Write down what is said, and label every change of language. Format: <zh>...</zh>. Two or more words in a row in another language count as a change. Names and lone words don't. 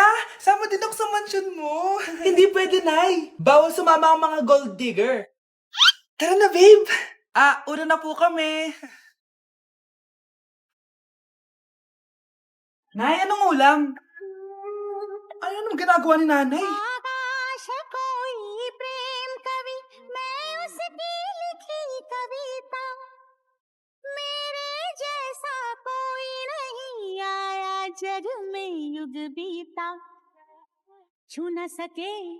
<tl>Sama din ako sa mansyon mo. Hindi pwede, Nay. Bawal sumama ang mga</tl> <en>gold digger.</en> <tl>Tara na, babe. Una na po kami. Nay, anong ulam? Ano nang ginagawa ni nanay?</tl> <hi>आकाश कोई प्रेम कवि मैं उसकी लिखी कविता मेरे जैसा कोई नहीं आया जग में युग बीता छू न सके</hi>